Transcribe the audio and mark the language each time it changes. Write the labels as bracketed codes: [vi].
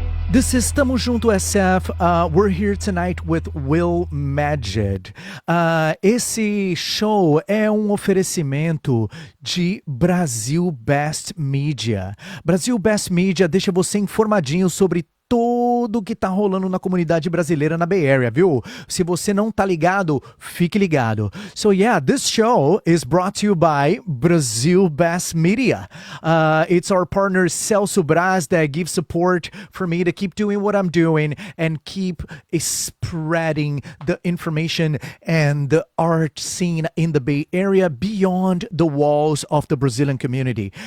[en] This is Tamo Junto SF. We're here tonight with Will Magid. [pt] Esse show é um oferecimento de Brasil Best Media. Brasil Best Media deixa você informadinho sobre tudo que tá rolando na comunidade brasileira na Bay Area, viu? Se você não tá ligado, fique ligado. [en] So yeah, this show is brought to you by Brasil Best Media. It's our partner Celso Braz that gives support for me to keep doing what I'm doing and keep spreading the information and the art scene in the Bay Area beyond the walls of the Brazilian community.